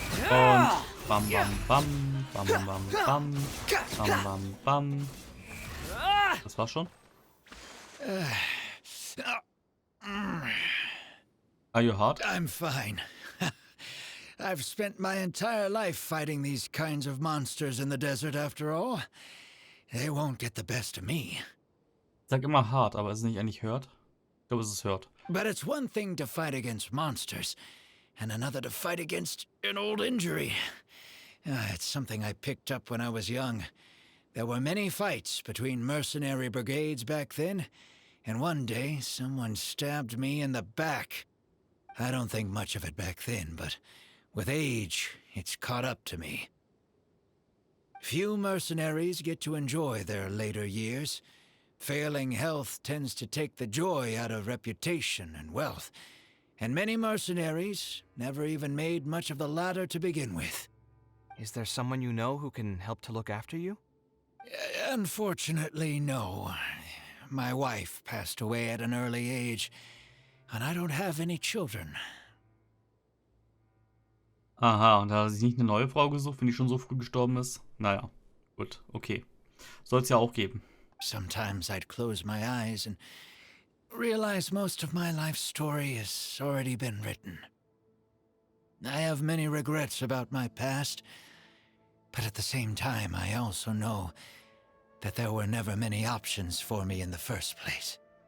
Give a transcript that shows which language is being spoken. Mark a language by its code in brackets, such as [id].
[de] Und bam, bam, bam, bam, bam, bam, bam, bam, bam, bam. Das war's schon? [en] Are you hurt? I'm fine. I've spent my entire life fighting these kinds of monsters in the desert after all. They won't get the best of me. [de] Ich sag immer hart, aber ist es nicht eigentlich hurt? Ich glaube, es ist hurt. [en] But it's one thing to fight against monsters, and another to fight against an old injury. It's something I picked up when I was young. There were many fights between mercenary brigades back then, and one day someone stabbed me in the back. I don't think much of it back then, but with age, it's caught up to me. Few mercenaries get to enjoy their later years. Failing health tends to take the joy out of reputation and wealth, and many mercenaries never even made much of the latter to begin with. Is there someone you know who can help to look after you? Unfortunately, no. My wife passed away at an early age, and I don't have any children. [de] Aha, und da hat er sich nicht eine neue Frau gesucht, wenn die schon so früh gestorben ist? Naja, gut, okay. Soll es ja auch geben. [en] Sometimes I'd close my eyes and realize most of my life story has already been written. I have many regrets about my past, but at the same time I also know that there were never many options for me in the first place.